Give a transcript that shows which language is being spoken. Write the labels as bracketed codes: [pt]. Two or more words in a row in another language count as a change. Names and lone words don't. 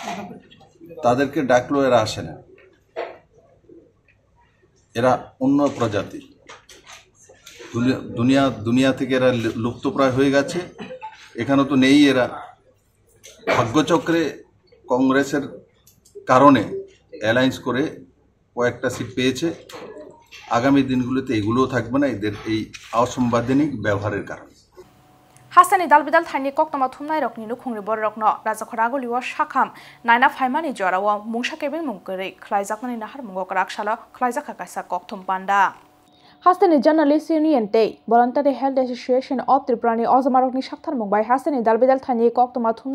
[bn] তাদেরকে ডাকলো এরা আসে না এরা অন্য প্রজাতি দুনিয়া থেকে এরা লুপ্তপ্রায় হয়ে গেছে এখানে তো নেই এরা ভাগ্যচক্রে কংগ্রেসের কারণে অ্যালায়েন্স করে কয়েকটা সিট পেয়েছে আগামী দিনগুলোতে এগুলোও থাকবে না এদের এই অসাংবিধানিক ব্যবহারের কারণে [trp] Hasani dalbidal thaini koktoma thumnai rokni nukhungri bor rokno Rajakhadaguli wa shakham naina phaimani jorawa mungsa kebeng mungkuri khlaijaknani nahar mungo krakshalo khlaijaka kaisa kokthum panda Hastani Journalists Union Day Voluntary Health Association of Tripurani Ozmarokni Shakthar Mumbai Hastani dalbidal thaini koktoma thumnai